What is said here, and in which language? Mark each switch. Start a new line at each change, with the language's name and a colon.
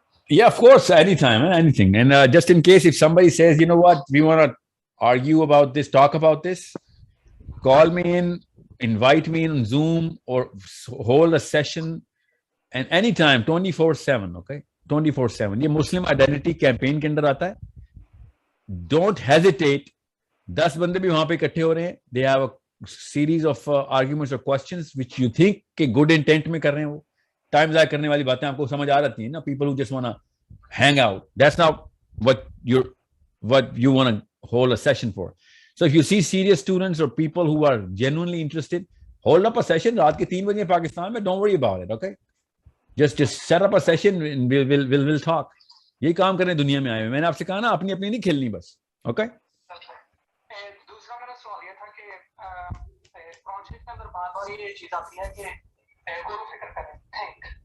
English: yeah, of course, anytime, anything. And just in case if somebody says, you know what, we want to argue about this, talk about this, call me in, invite me in on Zoom or hold a session, and anytime, 24/7, okay? 24/7.
Urdu: یہ مسلم identity campaign کے اندر آتا ہے.
English: Don't hesitate.
Urdu: 10 بندے بھی وہاں پہ اکٹھے ہو رہے ہیں,
English: they have a series of arguments اور questions which you think
Urdu: کہ گڈ انٹینٹ میں کر رہے ہیں, وہ ٹائم ضائع کرنے والی باتیں آپ کو سمجھ آ جاتی ہیں نا.
English: People who just want to hang out, that's not what you want to hold a session for. So if you see serious students or people who are genuinely interested, hold up a session.
Urdu: رات کے 3 بجے پاکستان میں,
English: don't worry about it, okay? Just set up a session and we'll talk.
Urdu: یہی کام کرنے دنیا میں آئے ہوئے. میں نے آپ سے کہا نا اپنی نہیں کھیلنی بس, okay? دوسرا میرا سوال یہ تھا کہ پروجیکٹ کے اندر بار بار یہ چیز آتی ہے کہ غور و فکر کریں, تھنک.